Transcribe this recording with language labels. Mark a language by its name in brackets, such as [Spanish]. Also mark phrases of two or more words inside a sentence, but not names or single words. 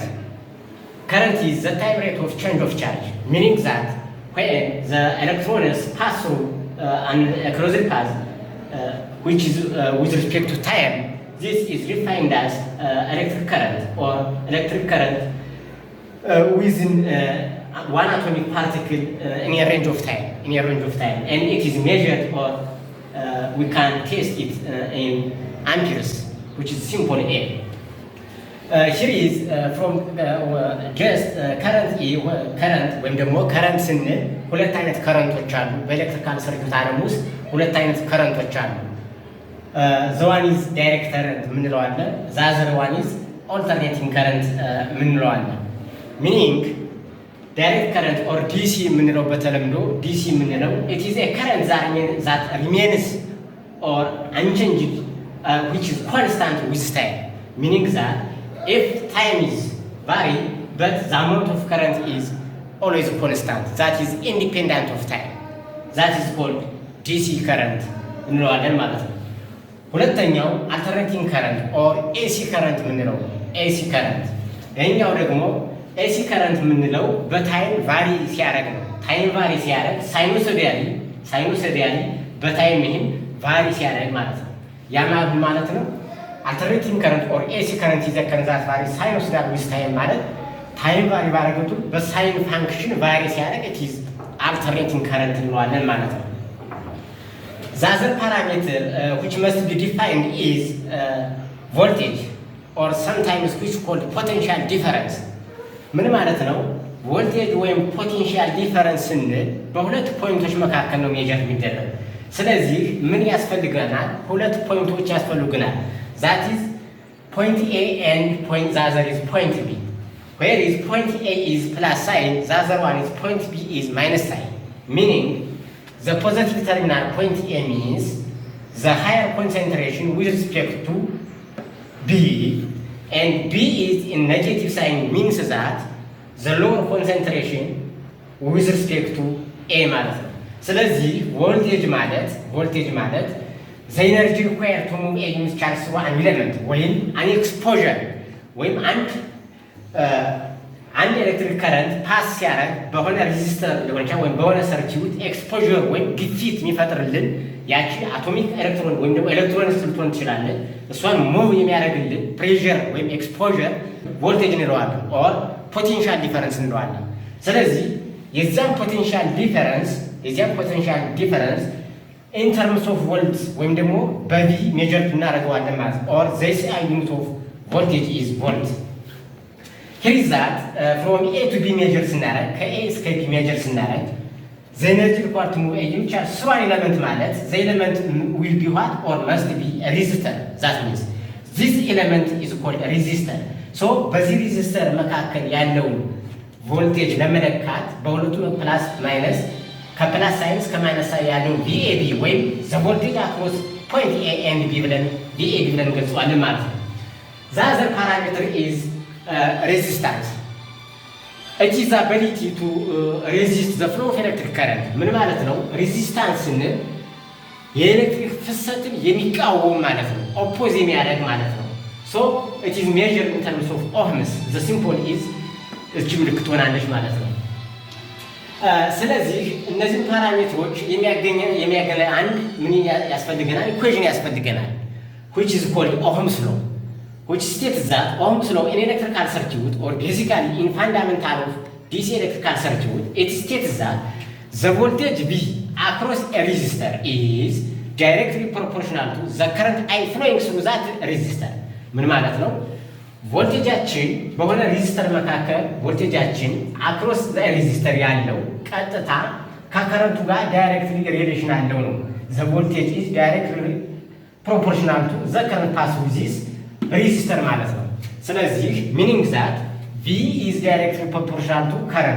[English] Current is the time rate of change of charge, meaning that when the electrons pass through a closed path, which is with respect to time, this is defined as electric current or electric current within one atomic particle in a range of time. And it is measured, or we can test it in amperes, which is simple A. Here is from just current when the more current [Amharic] ስንል ሁለት አይነት ከረንቶች አሉ። በኤሌክትሪካል ሰርኪዩት ዓለም ውስጥ ሁለት አይነት ከረንቶች አሉ። [English] the one is direct current [Amharic] የምንለው አለ። [English] the other one is alternating current [Amharic] የምንለው አለ። [English] meaning direct current or DC [Amharic] የምንለው በተለምዶ DC የምንለው [English] it is a current that remains or unchanged, which is constant with time, meaning that if time is varied but the amount of current is always constant, that is independent of time, that is called DC current [Amharic] እንለዋለን ማለት ነው። ሁለተኛው [English] alternating current or AC current የምንለው AC current። [Amharic] ይሄኛው ደግሞ [English] AC current [Amharic] የምንለው በታይም ቫሪ ሲያደርግ [English] ነው። ታይም ቫሪ ሲያደርግ [Amharic] ሳይኖሶዲያሊ በታይም ይሄን ቫሪ ሲያደርግ ማለት ነው። ያ ማለት ነው [English] alternating current or AC current is a current that varies sinusoidal with time [Amharic] ማለት ታይም ቫሪ ባደረገቱ በሳይን ፋንክሽን ቫሪ ሲያደርግ [English] it is alternating current [Amharic] እንለዋለን ማለት ነው። [English] The other parameter which must be defined is voltage, or sometimes which called potential difference. [Amharic] ምን ማለት ነው? ቮልቴጅ ወይም ፖቴንሻል ዲፈረንስ ስንል በሁለት ፖይንቶች መካከል ነው ሜጀር የሚደረግ። ስለዚህ ምን ያስፈልገናል? ሁለት ፖይንቶች ያስፈልጉናል። [English] that is point A and point the other is point B. Where is point A is plus sign, the other one is point B is minus sign, meaning the positive terminal point A means the higher concentration with respect to B, and B is in negative sign means that the lower concentration with respect to A [Amharic] ማለት ነው። ስለዚህ ቮልቴጅ ማለት [English] the energy required to move a unit charge through an element ወይም an exposure ወይም [Amharic] አንድ [English] electric current pass [Amharic] ሲያደርግ በሆነ ሬዚስተር ሊሆን ይችላል ወይም በሆነ ሰርኪዩት ኤክስፖዠር ወይም ግፊት የሚፈጥርልን ያቺ [English] atomic electron [Amharic] ወይም ደግሞ ኤሌክትሮኒክስ ልትሆን ትችላለች። እሷን ሙቭ የሚያደርግልን ፕሬዠር ወይም ኤክስፖዠር ቮልቴጅ እንለዋለን [English] or potential difference [Amharic] እንለዋለን። ስለዚህ የዚያን [English] potential difference in terms of volts [Amharic] ወይም ደግሞ በቪ ሜጀር እናደርገዋለን ማለት ነው። [English] or the SI unit of voltage is volt. Here is that from A to B measure [Amharic] ስናደርግ ከA እስከ B [English] measure ስናደርግ the energy required to move a unit charge through an element ማለት the element will be what or must be a resistor. That means this element is called a resistor. [Amharic] so በዚህ ሬዚስተር መካከል ያለውን ቮልቴጅ ለመለካት በሁለቱም [English] plus minus [Amharic] ከፕላስ ሳይንስ ከማይነስ ሳይን ያለው VAB ወይም [English] the voltage across point A and B [Amharic] ብለን VAB ብለን ገልጸዋለን ማለት ነው። [English] the other parameter is resistance. It is the ability to resist the flow of electric current. [Amharic] ምን ማለት ነው? resistance ስንል የኤሌክትሪክ ፍሰትን የሚቃወም ማለት ነው፣ ኦፖዝ የሚያደርግ ማለት ነው። [English] so it is measured in terms of ohms. the symbol is [Amharic] እቺ ምልክት ሆናለች ማለት ነው። ስለዚህ እነዚህ ፓራሜትሮች የሚያገናኝ አንድ ምን ያስፈልገናል? ኢኩዌሽን ያስፈልገናል, [English] which is called Ohm's law, which states that Ohm's law in electrical circuit, or basically in fundamental of DC electrical circuit, it states that the voltage V across a resistor is directly proportional to the current I flowing through that resistor. [Amharic] ምን ማለት ነው? ቮልቴጃችን በሆነ ሬዚስተር መካከል ቮልቴጃችን [English] across the resistor [Amharic] ያለው ቀጥታ ከከረንቱ ጋር [English] directly relation [Amharic] አለው ነው። [English] the voltage is directly proportional to the current pass with this resistor [Amharic] ማለት ነው። ስለዚህ [English] meaning that V is directly proportional to current